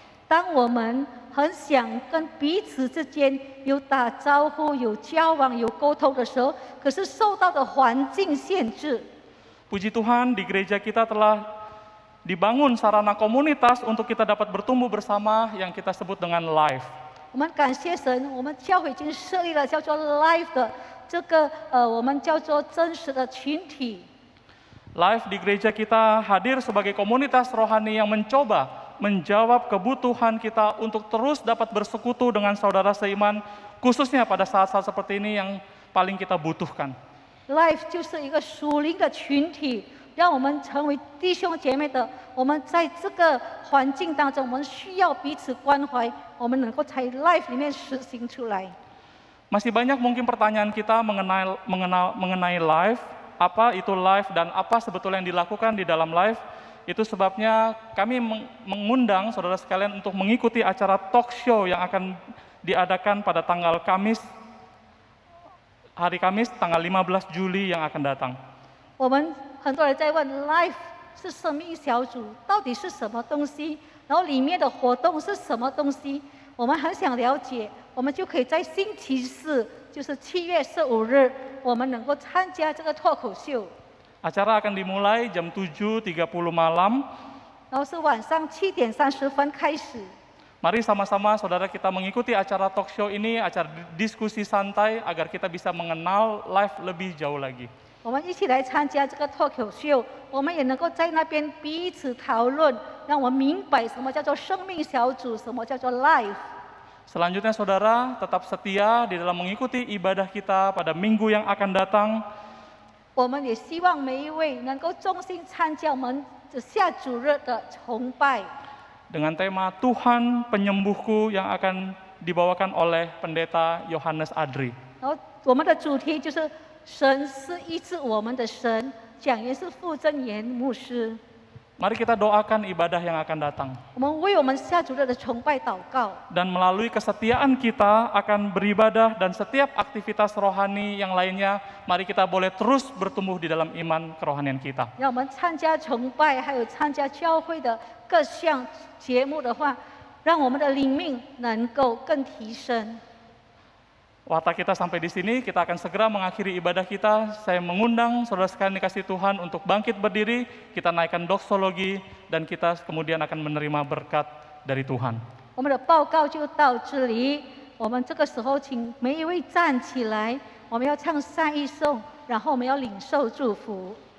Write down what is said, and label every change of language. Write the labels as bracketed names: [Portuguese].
[Chinese] 当我们很想跟彼此之间有打招呼、有交往、有沟通的时候，可是受到的环境限制。 [Indonesian] puji Tuhan di gereja kita telah dibangun sarana komunitas untuk kita dapat bertumbuh bersama yang kita sebut dengan life. [Chinese] 我们感谢神，我们教会已经设立了叫做 Life 的这个我们叫做真实的群体。 [Indonesian] Life di gereja kita hadir sebagai komunitas rohani yang mencoba menjawab kebutuhan kita untuk terus dapat bersekutu dengan saudara seiman, khususnya pada saat-saat seperti ini yang paling kita butuhkan. [Chinese] Life 就是一个属灵的群体，让我们成为弟兄姐妹的。我们在这个环境当中，我们需要彼此关怀，我们能够在 Life 里面实行出来。 [Indonesian] Masih banyak mungkin pertanyaan kita mengenai life, apa itu life dan apa sebetulnya yang dilakukan di dalam life. Itu sebabnya kami mengundang saudara sekalian untuk mengikuti acara talk show yang akan diadakan pada tanggal hari Kamis tanggal 15 Juli yang akan datang. [Chinese] 我们很多人在问 Life 是生命小组到底是什么东西，然后里面的活动是什么东西，我们很想了解，我们就可以在星期四，就是7月15日，我们能够参加这个脱口秀。 [Indonesian] Acara akan dimulai jam 7.30 malam. [Chinese] 然后是晚上7点30分开始。 [Indonesian] Mari sama-sama saudara kita mengikuti acara talk show ini, acara diskusi santai agar kita bisa mengenal life lebih jauh lagi. [Chinese] 我们一起来参加这个脱口秀，我们也能够在那边彼此讨论，让我们明白什么叫做生命小组，什么叫做 life。 [Indonesian] Selanjutnya saudara tetap setia di dalam mengikuti ibadah kita pada minggu yang akan datang. [Chinese] 我们也希望每一位能够衷心参加我们下主日的崇拜。 [Indonesian] Dengan tema Tuhan Penyembuhku yang akan dibawakan oleh Pendeta Yohanes Adri. [Chinese] 然后我们的主题就是神是医治我们的神，讲员是傅正言牧师。 [Indonesian] Mari kita doakan ibadah yang akan datang. [Chinese] 我们为我们下主日的崇拜祷告。 [Indonesian] Dan melalui kesetiaan kita akan beribadah dan setiap aktivitas rohani yang lainnya, mari kita boleh terus bertumbuh di dalam iman kerohanian kita. [Chinese] 让我们参加崇拜，还有参加教会的各项节目的话，让我们的灵命能够更提升。 [Indonesian] Waktu kita sampai di sini, kita akan segera mengakhiri ibadah kita. Saya mengundang saudara sekalian dikasih Tuhan untuk bangkit berdiri, kita naikkan doksologi, dan kita kemudian akan menerima berkat dari Tuhan. [Chinese] 我们的报告就到这里，我们这个时候请每一位站起来，我们要唱善意颂，然后我们要领受祝福。